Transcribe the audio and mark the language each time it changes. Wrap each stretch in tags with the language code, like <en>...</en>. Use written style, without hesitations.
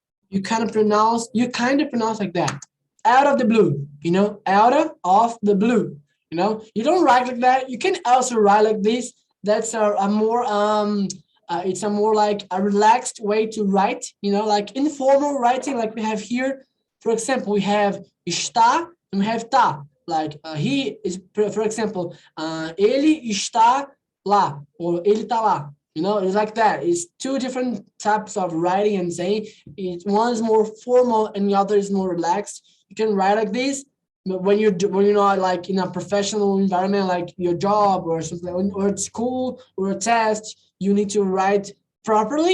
<en>You kind of pronounce like that. Out of the blue, you know, out of the blue, you know. You don't write like that. You can also write like this. That's a more it's a more like a relaxed way to write, you know, like informal writing, like we have here. For example, we have</en> <pt>está</pt> <en>and we have</en> <pt>tá.</pt> <en>Like he is, for example,</en> <pt>ele está lá,</pt> <en>or</en> <pt>ele tá lá.</pt> <en>You know, it's like that. It's two different types of writing and saying. One is more formal and the other is more relaxed. You can write like this, but when you're not like in a professional environment, like your job or something, or at school or a test, you need to write properly.</en>